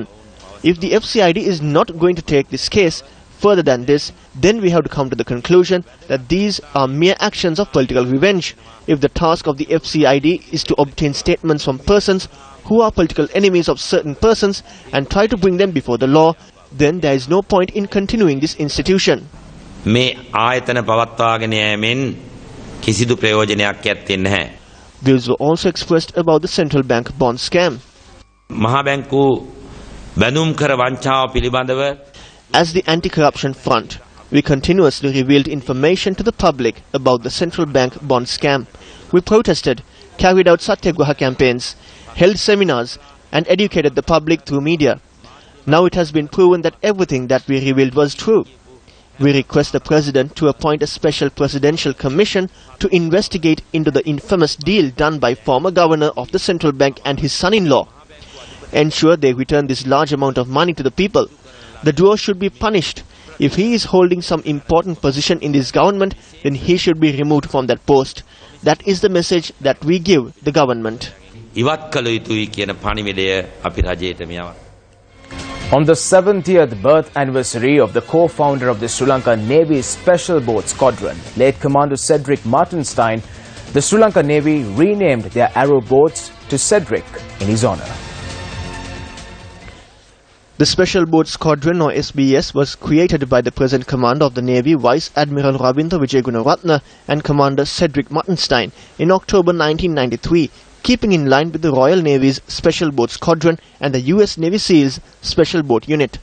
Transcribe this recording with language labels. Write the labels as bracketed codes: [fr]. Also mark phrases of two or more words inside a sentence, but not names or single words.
[en] If the FCID is not going to take this case further than this, then we have to come to the conclusion that these are mere actions of political revenge. If the task of the FCID is to obtain statements from persons who are political enemies of certain persons and try to bring them before the law, then there is no point in continuing this institution. [si] මේ ආයතන පවත්වාගෙන යෑමෙන් කිසිදු ප්‍රයෝජනයක් ඇත්තේ නැහැ. [en] Views were also expressed about the central bank bond scam. [si] මහා බැංකු බැඳුම් කර වංචාව පිළිබඳව [en] As the anti-corruption front, we continuously revealed information to the public about the central bank bond scam. We protested, carried out satyagraha campaigns, held seminars and educated the public through media. Now it has been proven that everything that we revealed was true. We request the President to appoint a special presidential commission to investigate into the infamous deal done by former governor of the central bank and his son-in-law. Ensure they return this large amount of money to the people. The duo should be punished. If he is holding some important position in this government, then he should be removed from that post. That is the message that we give the government. [si] ඉවත් කළ යුතුයි කියන පණිවිඩය අපි රජයට මෙයව. [en] On the 70th birth anniversary of the co-founder of the Sri Lanka Navy Special Boat Squadron, late Commander Cedric Martinstein, the Sri Lanka Navy renamed their arrow boats to Cedric in his honor. The Special Boat Squadron, or SBS, was created by the present Commander of the Navy, Vice Admiral Ravindra Wijegunaratne, and Commander Cedric Martinstein in October 1993, keeping in line with the Royal Navy's Special Boat Squadron and the US Navy SEAL's Special Boat Unit.